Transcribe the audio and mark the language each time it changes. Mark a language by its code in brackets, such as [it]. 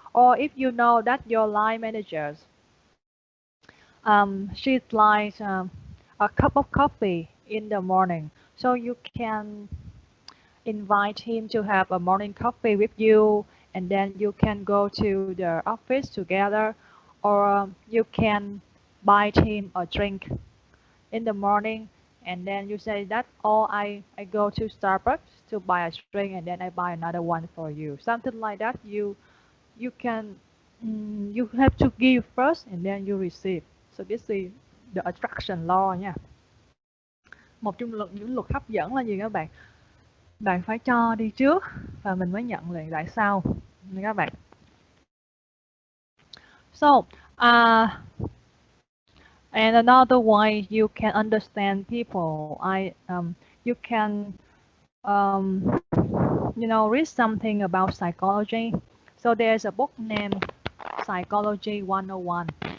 [en] Or if you know that your line managers she'd like a cup of coffee in the morning, so you can invite him to have a morning coffee with you, and then you can go to the office together, or you can buy him a drink in the morning, and then you say that, oh, I go to Starbucks to buy a drink and then I buy another one for you, something like that. You can you have to give first and then you receive. So this is the attraction law nha. [vi] Một trong những luật hấp dẫn là gì các bạn? Bạn phải cho đi trước và mình mới nhận lại sau nha các bạn. [en] So and another way you can understand people, you can you know, read something about psychology. So there's a book named Psychology 101.